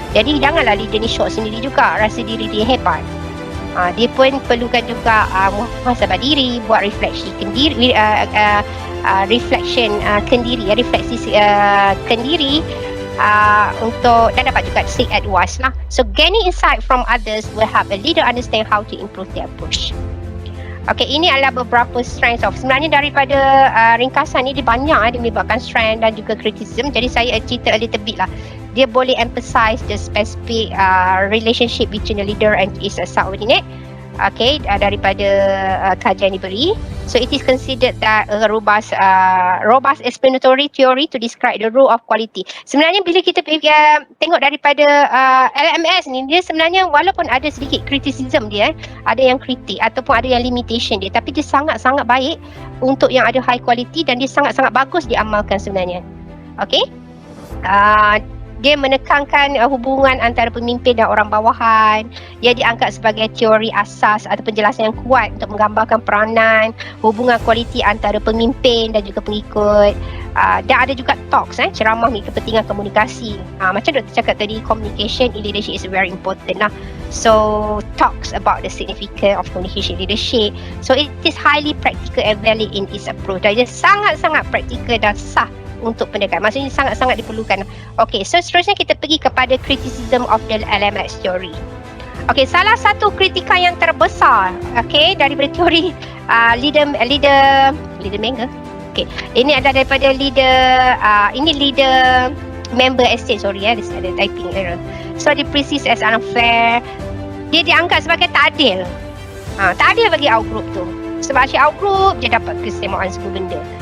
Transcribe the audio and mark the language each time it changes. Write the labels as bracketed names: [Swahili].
[Malay] Jadi janganlah leader ni shock sendiri juga, rasa diri dia hebat. Dia pun perlukan juga muhasabah diri, buat refleksi kendiri, refleksi kendiri untuk, dan dapat juga [English] seek advice [Malay] lah. [English] So gaining insight from others will help a leader understand how to improve their approach. [Malay] Okay, ini adalah beberapa [English] strengths of. [Malay] Sebenarnya daripada ringkasan ni dia banyak, dia melibatkan strength dan juga criticism. Jadi saya cerita [English] a little bit [Malay] lah. Dia boleh [English] emphasize the specific relationship between the leader and his subordinate. [Malay] Okay, daripada kajian diberi. [English] So it is considered that a robust explanatory theory to describe the role of quality. [Malay] Sebenarnya bila kita tengok daripada LMS ni, dia sebenarnya walaupun ada sedikit criticism dia, ada yang kritik ataupun ada yang limitation dia, tapi dia sangat-sangat baik untuk yang ada high quality dan dia sangat-sangat bagus diamalkan sebenarnya. Okay, dia menekankan hubungan antara pemimpin dan orang bawahan. Dia diangkat sebagai teori asas atau penjelasan yang kuat untuk menggambarkan peranan, hubungan kualiti antara pemimpin dan juga pengikut. Dan ada juga talks, ceramah ni kepentingan komunikasi. Macam Dr. cakap tadi, [English] communication in leadership is very important [Malay] lah. [English] So talks about the significance of communication leadership. So it is highly practical and valid in its approach. [Malay] Dia sangat-sangat praktikal dan sah untuk pendekatan. Maksudnya sangat-sangat diperlukan. Okey, so seterusnya kita pergi kepada [English] criticism of the LMX theory. [Malay] Okey, salah satu kritikan yang terbesar, okey, daripada teori leader member. Okey, ini adalah daripada leader member estate, sorry ya, ada typing error. [English] So [Malay] dia [English] perceive as unfair. [Malay] Dia dianggap sebagai tak adil. Tak adil bagi outgroup tu. Sebab si outgroup dia dapat kesemuan semua benda.